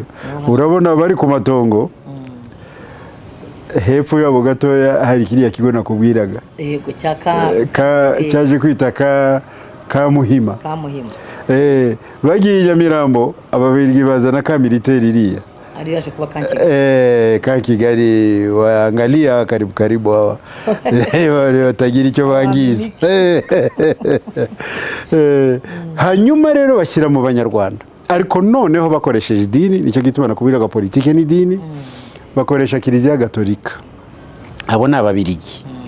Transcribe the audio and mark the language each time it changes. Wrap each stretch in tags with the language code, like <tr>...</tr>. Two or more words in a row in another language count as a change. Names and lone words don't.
<rw>Urabona bari ku matongo, hepfo yabo gatoya hari kiriya kigo nakubwiraga. Yego cyaje kwita ka Muhima. Bagiye Nyamirambo Ababiligi bazana ka militeri iriya.</rw> <sw>Aliaje kuwa kan Kigali waangalia karibu hawa watagira</sw> <rw>icyo bangiza. Hanyuma rero bashyira mu Banyarwanda, ariko noneho bakoresheje idini. Nicyo gituma nakubwiraga politike n'idini. Bakoresha Kiliziya Gatolika. Abo ni Ababiligi.</rw>